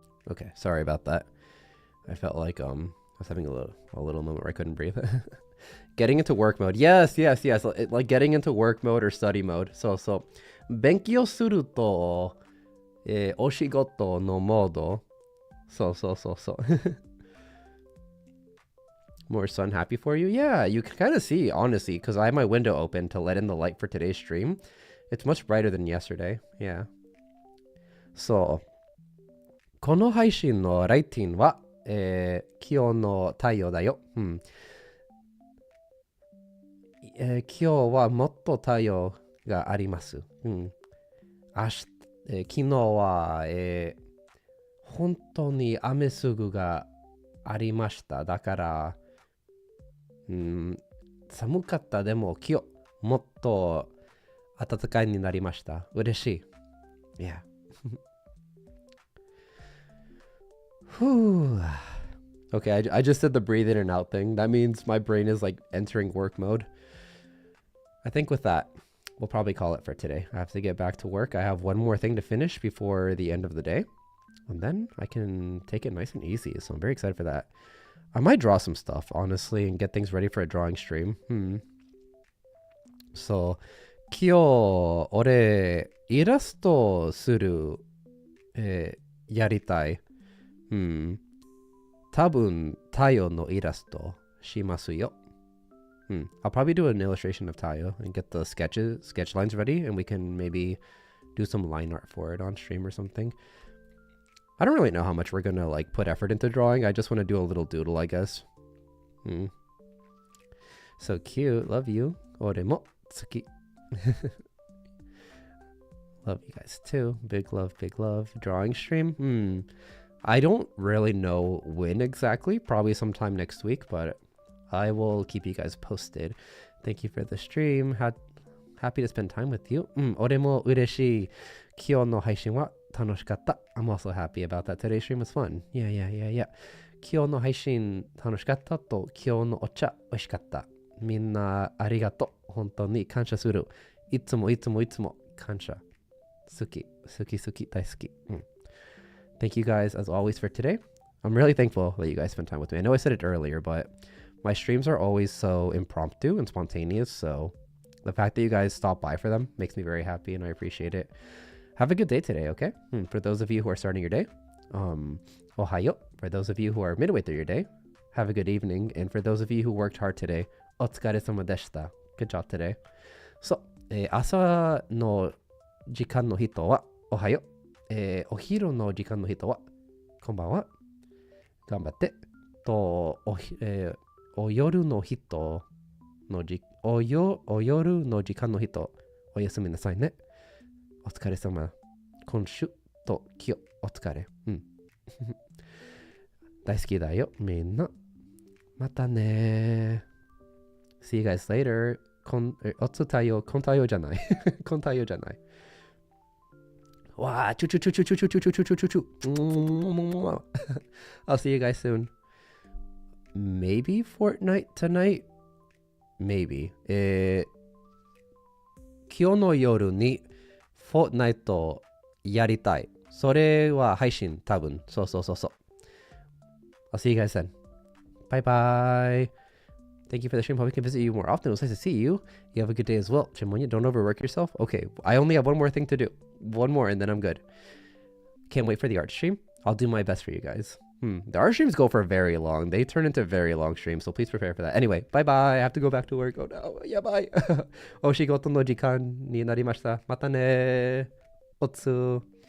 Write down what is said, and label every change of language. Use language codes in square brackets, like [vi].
[en] Okay, sorry about that. I felt like I was having a little moment where I couldn't breathe. Getting into work mode. Yes. Like getting into work mode or study mode. [ja] So, 勉強すると、お仕事のモード。そう。 [en] More sun happy for you? Yeah, you can kind of see, honestly, because I have my window open to let in the light for today's stream. It's much brighter than yesterday. [ja] Yeah. So, この配信のライティングは今日の太陽だよ。今日はもっと太陽があります。昨日は、本当に雨すぐがありました。だから、寒かったでも今日もっと暖かいになりました。嬉しい。Yeah. [en] Okay, I just did the breathe in and out thing. That means my brain is like entering work mode. I think with that, we'll probably call it for today. I have to get back to work. I have one more thing to finish before the end of the day. And then I can take it nice and easy. So I'm very excited for that. I might draw some stuff, honestly, and get things ready for a drawing stream. [ja] So, 今日、俺、イラストする、やりたい。多分、太陽のイラストしますよ。 [en] I'll probably do an illustration of Tayo and get the sketch lines ready, and we can maybe do some line art for it on stream or something. I don't really know how much we're gonna like put effort into drawing. I just want to do a little doodle, I guess. So cute. Love you. [ja] Ore mo tsuki. [en] Love you guys too. Big love, big love. Drawing stream. I don't really know when exactly. Probably sometime next week, but I will keep you guys posted. Thank you for the stream. Happy to spend time with you. [ja] 俺も嬉しい。今日の配信は楽しかった。 [en] I'm also happy about that. Today's stream was fun. Yeah. [ja] 今日の配信楽しかったと、今日のお茶美味しかった。みんなありがとう。本当に感謝する。いつも感謝。好き大好き。 [en] Thank you guys as always for today. I'm really thankful that you guys spent time with me. I know I said it earlier, but my streams are always so impromptu and spontaneous, so the fact that you guys stop by for them makes me very happy and I appreciate it. Have a good day today, okay? For those of you who are starting your day, ohayo. For those of you who are midway through your day, have a good evening. And for those of you who worked hard today, [ja] otsukaresama deshita. [en] Good job today. [ja] So, 朝の時間の人はおはよう。お昼の時間の人はこんばんは。頑張って。と、お夜の人のお夜の時間の人、おやすみなさいね。お疲れ様。今週と今日お疲れ。大好きだよ、みんな。またね。 [en] See you guys later. [ja] おつ太陽、こん太陽じゃない。こん太陽じゃない。わあ、チュチュチュチュチュチュチュチュチュチュチュチュ。 [en] I'll see you guys soon. Maybe Fortnite tonight? Maybe. [ja] 今日の夜に Fortnite やりたい。それは配信、多分。そう。 [en] I'll see you guys then. Bye bye. Thank you for the stream. Hope we can visit you more often. It was nice to see you. You have a good day as well. Chimonya, don't overwork yourself. Okay, I only have one more thing to do. One more and then I'm good. Can't wait for the art stream. I'll do my best for you guys. The art streams go for very long. They turn into very long streams, so please prepare for that. Anyway, bye-bye. I have to go back to work. Oh no. [ja] Yeah, bye. お仕事の時間になりました。またね。おつ。